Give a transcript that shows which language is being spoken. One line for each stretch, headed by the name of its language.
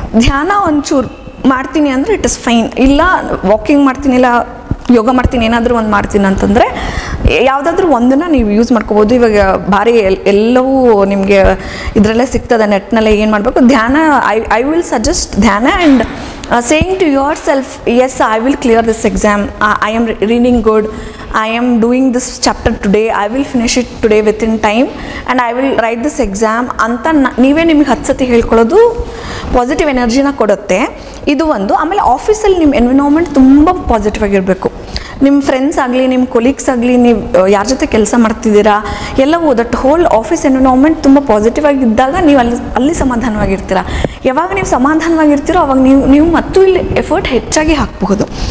Kannada: ಧ್ಯಾನ ಒಂಚೂರು ಮಾಡ್ತೀನಿ ಅಂದರೆ
English: It is fine.
Kannada: ಇಲ್ಲ ವಾಕಿಂಗ್ ಮಾಡ್ತೀನಿ, ಇಲ್ಲ ಯೋಗ ಮಾಡ್ತೀನಿ, ಏನಾದರೂ ಒಂದು ಮಾಡ್ತೀನಿ ಅಂತಂದರೆ ಯಾವುದಾದ್ರೂ ಒಂದನ್ನು ನೀವು ಯೂಸ್ ಮಾಡ್ಕೋಬೋದು. ಇವಾಗ ಭಾರಿ ಎಲ್ಲವೂ ನಿಮಗೆ ಇದರಲ್ಲೇ ಸಿಗ್ತದೆ ನೆಟ್ನಲ್ಲೇ. ಏನು ಮಾಡಬೇಕು, ಧ್ಯಾನ.
English: I will suggest dhyana and saying to yourself, yes, I will clear this exam, I am reading good, I am doing this chapter today, I will finish it today within time and I will write this exam
Kannada: ಅಂತ ನೀವೇ ನಿಮಗೆ 10 ಸತಿ ಹೇಳ್ಕೊಳ್ಳೋದು positive ಎನರ್ಜಿನ ಕೊಡುತ್ತೆ. ಇದು ಒಂದು. ಆಮೇಲೆ ಆಫೀಸಲ್ಲಿ ನಿಮ್ಮ ಎನ್ವಿರಾನ್ಮೆಂಟ್ ತುಂಬ ಪಾಸಿಟಿವ್ ಆಗಿರಬೇಕು. ನಿಮ್ಮ ಫ್ರೆಂಡ್ಸ್ ಆಗಲಿ, ನಿಮ್ಮ ಕೊಲೀಗ್ಸ್ ಆಗಲಿ, ನೀವು ಯಾರ ಜೊತೆ ಕೆಲಸ ಮಾಡ್ತಿದ್ದೀರಾ ಎಲ್ಲವೂ
English: that whole office environment
Kannada: ತುಂಬ ಪಾಸಿಟಿವ್ ಆಗಿದ್ದಾಗ ನೀವು ಅಲ್ಲಿ ಸಮಾಧಾನವಾಗಿರ್ತೀರ. ಯಾವಾಗ ನೀವು ಸಮಾಧಾನವಾಗಿರ್ತೀರೋ ಅವಾಗ ನೀವು ಮತ್ತು ಇಲ್ಲಿ ಎಫರ್ಟ್ ಹೆಚ್ಚಾಗಿ ಹಾಕಬಹುದು.